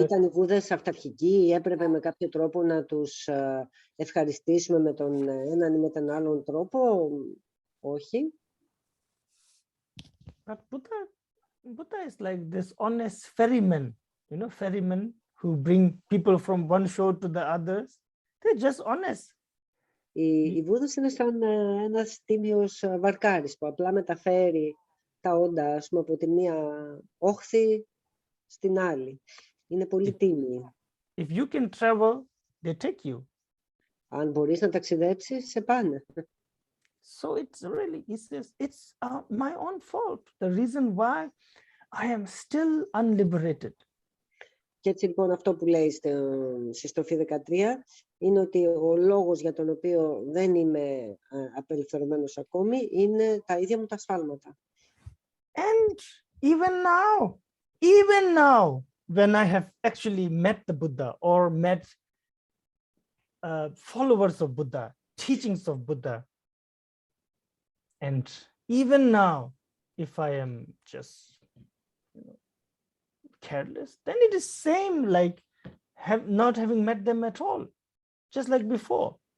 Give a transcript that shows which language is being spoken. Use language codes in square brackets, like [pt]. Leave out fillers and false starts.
[el] Ήταν οι Βούδες αυταρχικοί ή έπρεπε με κάποιο τρόπο να τους ευχαριστήσουμε με τον έναν ή με τον άλλον τρόπο? Όχι. [en] But Buddha is like this honest ferryman, you know, ferryman who bring people from one shore to the others. They're just honest. [el] Οι Βούδες είναι σαν ένας τίμιος βαρκάρης που απλά μεταφέρει τα όντα, ας πούμε, από τη μία όχθη στην άλλη. Είναι πολύ τίμιοι. [en] If you can travel, they take you. [el] Αν μπορείς να ταξιδέψεις, σε πάνε. [en] So it's really, he says, it's my own fault. The reason why I am still unliberated. [el] Και έτσι λοιπόν αυτό που λέει στη στροφή 13 είναι ότι ο λόγος για τον οποίο δεν είμαι απελευθερωμένος ακόμη είναι τα ίδια μου τα σφάλματα. [en] And even now, when I have actually met the Buddha or met followers of Buddha, teachings of Buddha, and even now, if I am just careless, then it is same like not having met them at all, just like before.